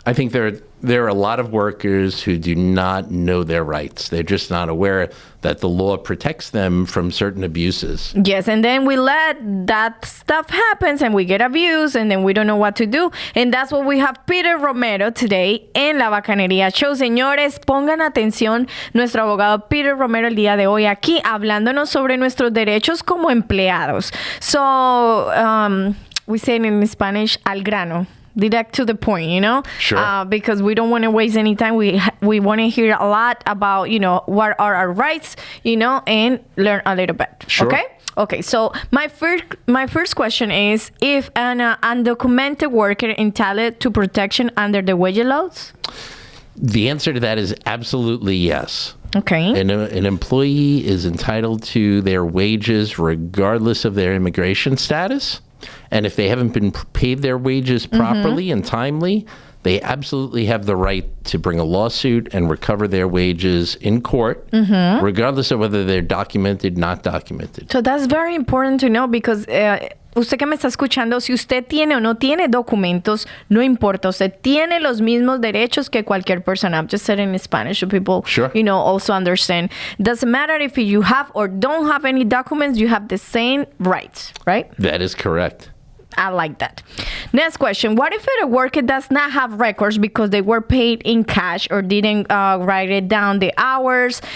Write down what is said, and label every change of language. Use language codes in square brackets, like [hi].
[en] I think there are a lot of workers who do not know their rights. They're just not aware that the law protects them from certain abuses. Yes, and then we let that stuff happen and we get abused and then we don't know what to do. And that's what we have Pete Romero today en La Bacaneria Show. [es] Señores, pongan atención, nuestro abogado Pete Romero el día de hoy aquí hablándonos sobre nuestros derechos como empleados. [en] So, we say it in Spanish, [es] al grano. [en] Direct to the point, Sure. Because we don't want to waste any time. We want to hear a lot about, what are our rights, and learn a little bit. Sure. Okay. So my first question is: if an undocumented worker entitled to protection under the wage laws? The answer to that is absolutely yes. Okay. An employee is entitled to their wages regardless of their immigration status. And if they haven't been paid their wages properly and timely, they absolutely have the right to bring a lawsuit and recover their wages in court, regardless of whether they're documented, not documented. So that's very important to know because [es] usted que me está escuchando, si usted tiene o no tiene documentos, no importa. Usted tiene los mismos derechos que cualquier persona. [en] I'm just saying in Spanish so people, Sure. Also understand. Doesn't matter if you have or don't have any documents, you have the same rights, right? That is correct. I like that. Next question. What if a worker does not have records because they were paid in cash or didn't write it down the hours?